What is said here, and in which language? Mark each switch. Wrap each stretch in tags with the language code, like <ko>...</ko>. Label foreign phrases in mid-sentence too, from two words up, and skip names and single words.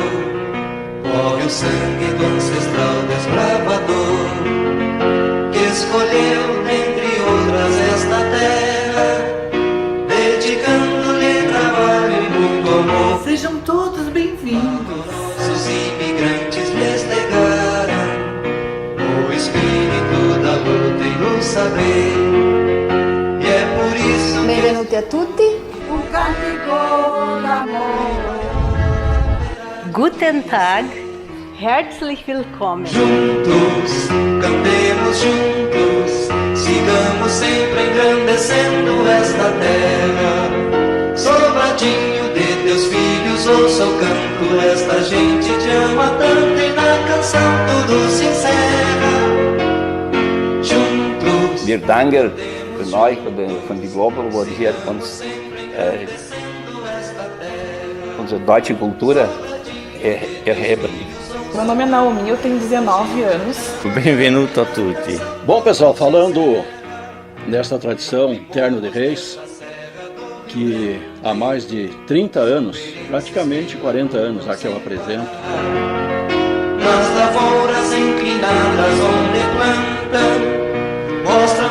<pt>corre o sangue do ancestral desbravador, que escolheu, dentre outras, esta terra, dedicando-lhe trabalho e muito amor. Sejam todos bem-vindos. Os imigrantes lhes legaram o espírito da luta e do saber, e é por isso</pt> <it>Benvenuti a tutti. Um cantico d'amore.</it> <de>Guten Tag. Herzlich willkommen.</de> <pt>juntos, cantemos juntos, sigamos sempre engrandecendo esta terra. Sobradinho de teus filhos, ouça o canto, esta gente te ama tanto e na canção tudo se encerra. Juntos.</pt> <de>Wir danken für euch von die Global, wo hier uns unsere deutsche Kultur erheben.</de> <pt>Meu nome é Naomi, eu tenho 19 anos.</pt> <it>Benvenuto a tutti.</it> <pt>Bom, pessoal, falando desta tradição Terno de Reis, que há mais de 30 anos, praticamente 40 anos, a que eu apresento. Nas lavouras inclinadas onde plantam, mostram.</pt>